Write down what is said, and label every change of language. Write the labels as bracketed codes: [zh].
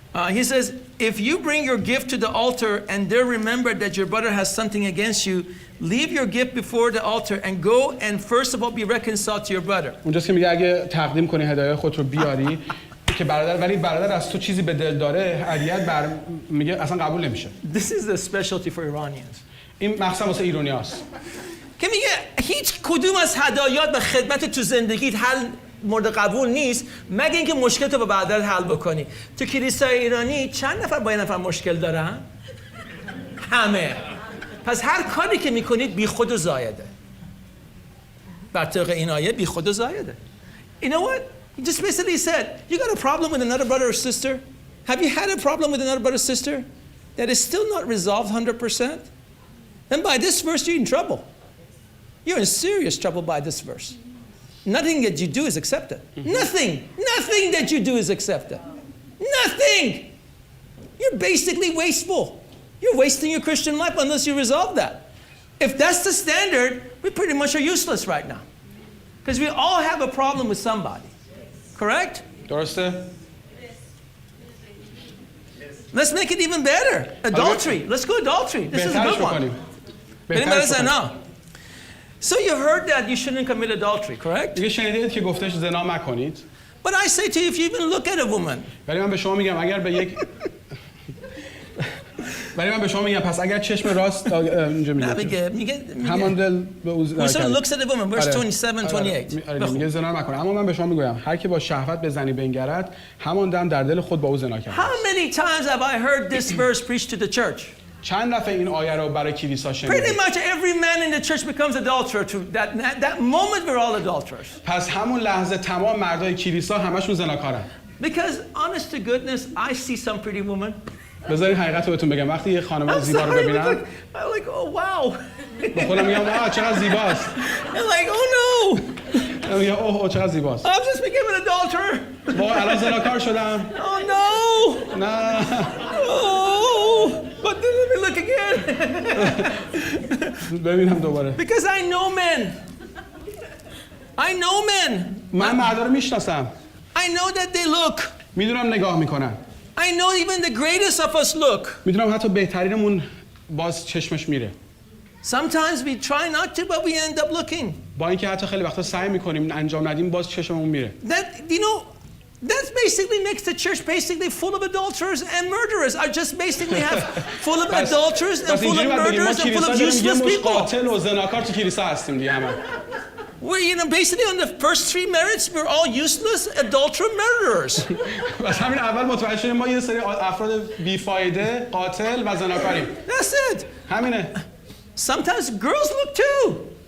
[en] He says, if you bring your gift to the altar and there remember that your brother has something against you, leave your gift before the altar and go and first of all be reconciled to your brother. [fa] اونجاست که میگه اگه تقدیم کنی هدایای خودت رو بیاری که برادر از تو چیزی به دل داره، هدیه‌ات میگه اصلا قبول نمیشه. [en] This is the specialty for Iranians. [fa] این مخصوصا واسه ایرانیاست. که میگه هیچ کدوم از هدایات و خدمت تو زندگیت حل مورد قبول نیست مگه اینکه مشکل تو با برادرت حل بکنی. تو کلیسای ایرانی چند نفر با یه نفر مشکل دارن؟ همه. پس هر کاری که میکنید بی خود و زایده. بر طبق این آیه بی خود و زایده. [en] You know what? He just basically said, you got a problem with another brother or sister? Have you had a problem with another brother or sister that is still not resolved 100%? Then by this verse you're in trouble. You're in serious trouble by this verse. Nothing that you do is accepted. Nothing that you do is accepted. Nothing. You're basically wasteful. You're wasting your Christian life unless you resolve that. If that's the standard, we pretty much are useless right now. Because we all have a problem with somebody. Correct? [fa] درسته؟ [en] Let's make it even better. Adultery. Let's go adultery. This is a good one. Anybody say no? So you heard that you shouldn't commit adultery, correct? [fa] دیگه شنیدید که گفتش زنا مکنید. [en] But I say to you, if you even look at a woman. [fa] ولی من به شما میگم اگر به یک پس اگر چشم راست اینجا میگه همان دل به او زنا کرد. [en] Whoever looks at a woman, verse 27, 28. [fa] میگه زنا نکنه. اما من به شما میگویم هر کی با شهوت به زنی بنگرد همان دم در دل خود با او زنا کرد. [en] How many times have I heard this verse preached to the church? [fa] چند دفعه این آیه رو برای کلیسا شنیدید؟ [en] Pretty much every man in the church becomes adulterer. To that moment we're all adulterers. [fa] پس همون لحظه تمام مردای کلیسا همشون زناکارن. [en] Because honest to goodness, I see some pretty women. [fa] بذارید حقیقت رو بهتون بگم وقتی یه خانم زیبا رو ببینم [en] I'm like, oh wow. [fa] با خودم میگم آه چقدر زیباست. [en] I'm like, oh no. [fa] میگم اوه چقدر زیباست. [en] I've just become an adulterer. [fa] با الان زناکار شدم. [en] Oh no. [fa] نه. [en] Oh. But then let me look again. [fa] ببینم دوباره. [en] Because I know men. I know men. [fa] من مردا رو میشناسم. [en] I know that they look. [fa] میدونم نگاه میکنن. [en] I know even the greatest of us look. [fa] میدونم حتی بهترینمون باز چشمش میره. [en] Sometimes we try not to, but we end up looking. [fa] با اینکه حتی خیلی وقتا سعی میکنیم انجام ندیم باز چشممون میره. [en] That you know, that basically makes the church basically full of adulterers and murderers. I just basically have full of adulterers and full of murderers and full of useless people. [fa] قاتل و زناکار تو کلیسا هستیم دیگه همه. [en] We're basically on the first 3 merits we're all useless adulterer murderers. [fa] بس همین اول متوجه شدیم ما یه سری افراد بیفایده قاتل و زناکاریم. [en] That's it. [fa] همینه. [en] Sometimes girls look too.